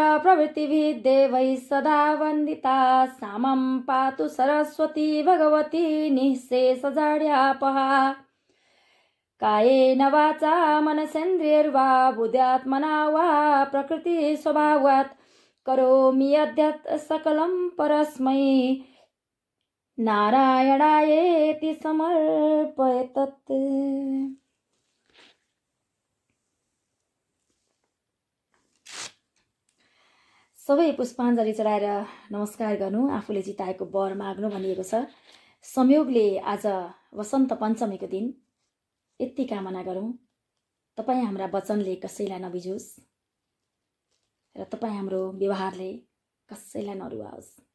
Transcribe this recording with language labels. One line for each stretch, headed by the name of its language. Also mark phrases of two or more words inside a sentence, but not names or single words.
Sanskrit: प्रभृतिभिः देवैः सदा वन्दिता सामं पातु सरस्वती भगवती निःशेषजाड्यापहा कायेन वाचा मनसेन्द्रियैर्वा बुद्ध्यात्मना वा प्रकृतिस्वभावात् करोमि यद्यत् सकलं परस्मै नारायणायेति समर्पयेतत्।
Nepali: सबै पुष्पाञ्जली चढाएर नमस्कार गर्नु, आफूले जिताएको वर माग्नु भनिएको छ। संयोगले आज वसन्त पञ्चमीको दिन यति कामना गरौँ तपाईँ हाम्रा वचनले कसैलाई नबिजोस् र तपाईँ हाम्रो व्यवहारले कसैलाई नरुवाओस्।